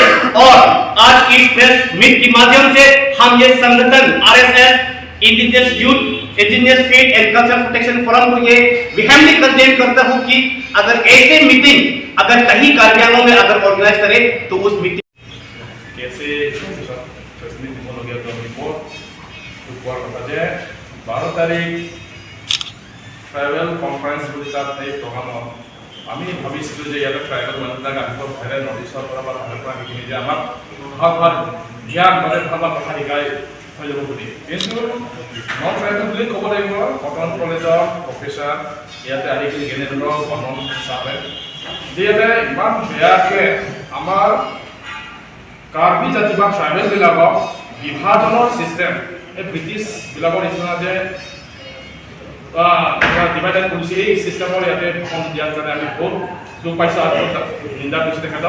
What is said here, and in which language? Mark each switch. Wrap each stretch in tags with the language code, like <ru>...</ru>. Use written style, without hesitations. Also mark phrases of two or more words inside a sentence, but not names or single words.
<hi>और आज इस प्रेस मीट के माध्यम से हम ये संगठन आरएसएस, इंडिजिनस यूथ, इंडिजिनस फेथ एंड कल्चर प्रोटेक्शन फोरम को ये</hi> <en>vehemently condemn</en> <hi>करता हूं कि अगर ऐसे मीटिंग अगर कहीं कार्बी आंगलोंग में अगर ऑर्गेनाइज करे तो उस मीटिंग</hi> <as>কৈছে প্ৰেছমীট দিব লগীয়া দং ৰিপোৰ্ট দুখুৱাৰ কথা যে 12 তাৰিখ</as> <en>tribal conference</en> <as>বুলি তাত এই প্ৰগ্ৰামত আমি ভাবিছিলোঁ যে ইয়াতে ট্ৰাইবেল মানুহবিলাক আহিব পাৰে, নৰ্থ ইষ্টৰ পৰা বা ভাৰতৰ পৰা আহি যে আমাক ভাল জ্ঞান মানে ভাল কথা শিকাই হৈ যাব বুলি। কিন্তু</as> <en>non tribal</en> <as>বুলি ক'ব লাগিব কটন কলেজৰ প্ৰফেচাৰ ইয়াতে আহি জ্ঞানেন্দ্ৰ বৰ্মন চাহাবে যিহেতু ইমান বেয়াকৈ আমাৰ কাৰ্বি জাতি বা ট্ৰাইবেল বিলাকক বিভাজনৰ চিষ্টেম এই ব্ৰিটিছ বিলাকৰ নিচিনা যে ডিভাইডেড কৰিছে, এই চিষ্টেমৰ ইয়াতে ভাষণ দিয়াৰ কাৰণে আমি বহুত দুখ পাইছোঁ আৰু নিন্দা কৰিছোঁ তেখেতক।</as>